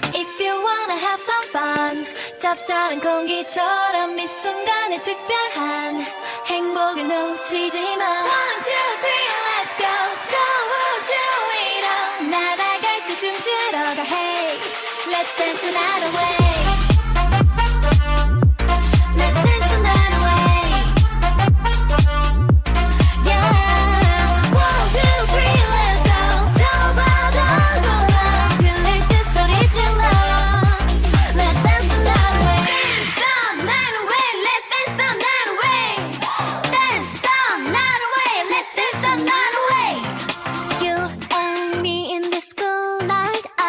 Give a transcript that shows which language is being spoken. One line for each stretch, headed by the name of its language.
English: If you wanna have some fun.
Korean: 짭짤한 공기처럼 이 순간에 특별한 행복을 놓치지 마.
English: One, two, three, let's go.
Korean: 저 우주 위로 날아갈 때 춤추러 가.
English: Hey, let's dance the night away. Let's dance the night away. Yeah. One, two, three, let's go.
Korean: 저 바다 건너 들릴 때 소리 질러.
English: Let's dance the night away. Dance the night away. Let's dance the night away. Dance the night away. Let's dance the night away. You and me in this cool night.